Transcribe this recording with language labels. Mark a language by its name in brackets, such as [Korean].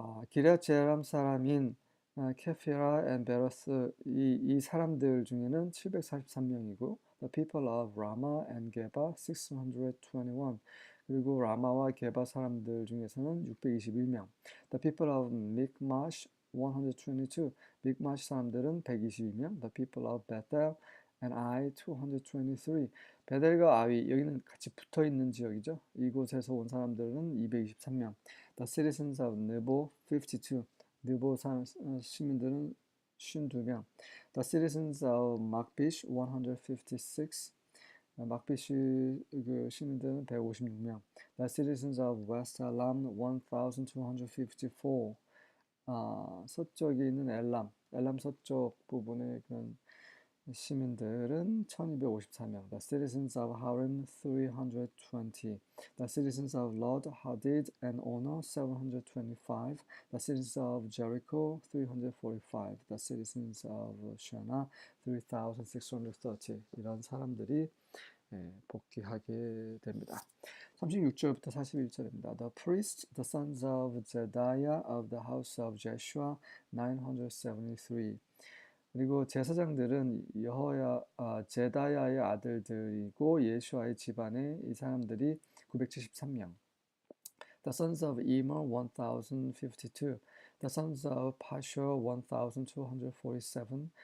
[Korean] 기럇 제람 사람인 케피라 앤 베러스 이 사람들 중에는 743명이고 [English] The people of Rama and Geba 621 [Korean] 그리고 라마와 게바 사람들 중에서는 621명 [English] The people of Mikmash 122 [Korean] 믹마시 사람들은 122명 [English] The people of Bethel and Ai 223 [Korean] 베델과 아위 여기는 같이 붙어 있는 지역이죠. 이곳에서 온 사람들은 223명 [English] The citizens of Nebo 52. [Korean] 느보 시민들은 52명. [English] The citizens of Makbish 156. [Korean] 막비시 그 시민들은 156명. [English] The citizens of West Elam 1254. [Korean] 서쪽에 있는 엘람 서쪽 부분의 그런 시민들은 1254명. [English] The citizens of Harim 320. The citizens of Lod, Hadid and Ono 725. The citizens of Jericho 345. The citizens of Shana 3630. [Korean] 이런 사람들이 복귀하게 됩니다. 36절부터 41절입니다. [English] The priests, the sons of Jediah of the house of Jeshua 973. [Korean] 그리고 제사장들은 제다야의 아들들이고 예수아의 집안의 이 사람들이 973명. [English] The sons of Emer 1052. The sons of Pashur 1247.